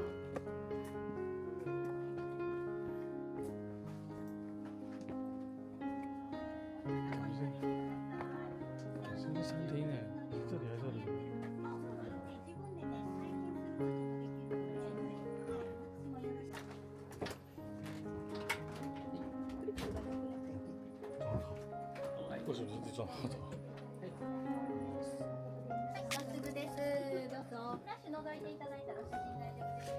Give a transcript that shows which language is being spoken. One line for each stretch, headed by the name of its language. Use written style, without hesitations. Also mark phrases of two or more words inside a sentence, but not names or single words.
Chinese: 什么餐厅哎？这里还是这里？为什么是这种？
Japanese: まっすぐです。どうぞ。フラッシュ覗いていただいたら写真大丈夫です。